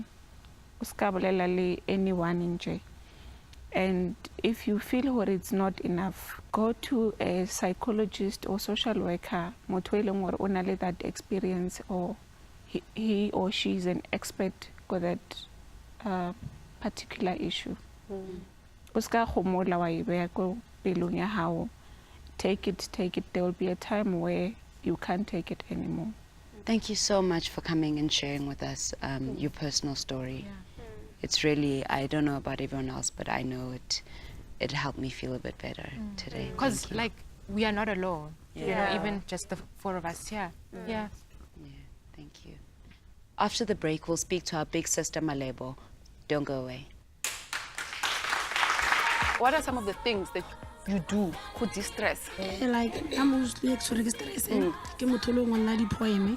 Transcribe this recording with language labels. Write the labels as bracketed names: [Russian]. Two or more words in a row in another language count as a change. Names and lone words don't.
[Southern Sotho] O ska bolela le anyone in nje. [English] And if you feel what it's not enough, go to a psychologist or social worker, [Southern Sotho] motho e leng hore o na le [English] that experience, or he or she is an expert for that particular issue. [Southern Sotho] O ska kgomola wa e beya ko pelong ya hao. [English] Take it. There will be a time where you can't take it anymore. Thank you so much for coming and sharing with us your personal story. It's really, I don't know about everyone else, but I know it helped me feel a bit better today. Because like we are not alone. You know, even just the 4 of us here. Yeah. Thank you. After the break, we'll speak to our big sister Malebo. Don't go away. What are some of the things that you do to distress? Like I'm mostly extra stress. [Southern Sotho] Ke motho lo ngwana di poeme.